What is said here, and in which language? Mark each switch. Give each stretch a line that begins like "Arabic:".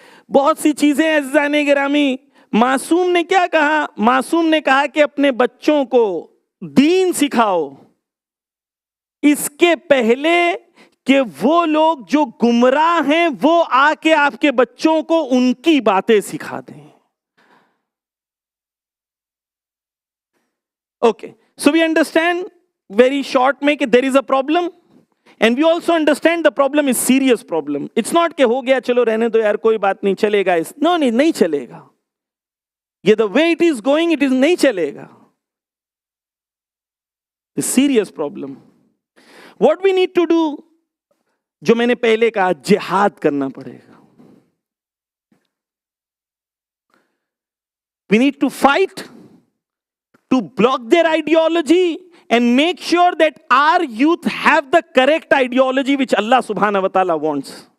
Urdu: بہت سی چیزیں عزیزان گرامی. معصوم نے کیا کہا؟ معصوم نے کہا کہ اپنے بچوں کو دین سکھاؤ اس کے پہلے کہ وہ لوگ جو گمراہ ہیں وہ آ کے آپ کے بچوں کو ان کی باتیں سکھا دیں.
English: Okay, so we understand very short میں کہ there is a problem and we also understand the problem is serious problem. It's not
Urdu: کہ ہو گیا چلو رہنے دو یار کوئی بات نہیں چلے گا. نو نہیں چلے گا.
English: یہ the way it is going it is
Urdu: نہیں چلے گا.
English: Serious problem. What we need to do,
Urdu: جو میں نے پہلے کہا, جہاد کرنا پڑے گا.
English: We need to fight to block their ideology and make sure that our youth have the correct ideology which Allah سبحانہ و تعالی wants.